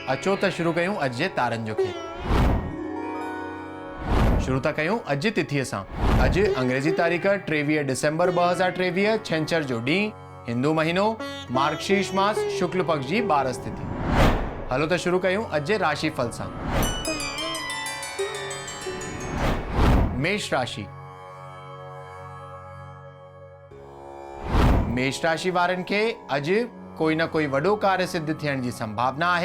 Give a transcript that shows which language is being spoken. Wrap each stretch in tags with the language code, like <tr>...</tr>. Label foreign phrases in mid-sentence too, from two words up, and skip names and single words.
<sd>अचो त शुरू कयूं अॼु जे तारनि जो खेल। शुरू था कयूं अॼु जी तिथीअ सां। अॼु अंग्रेजी तारीख़ 23 डिसेंबर 2023, छंछर जो ॾींहुं, हिंदू महीनो मार्गशीर्ष मास शुक्ल पक्ष जी 12 तिथि। हलो त शुरू कयूं अॼु जे राशिफल सां। मेष राशि। मेष राशि वारनि खे अॼु कोई न कोई वॾो कार्य सिद्ध थियण जी संभावना आहे।</sd>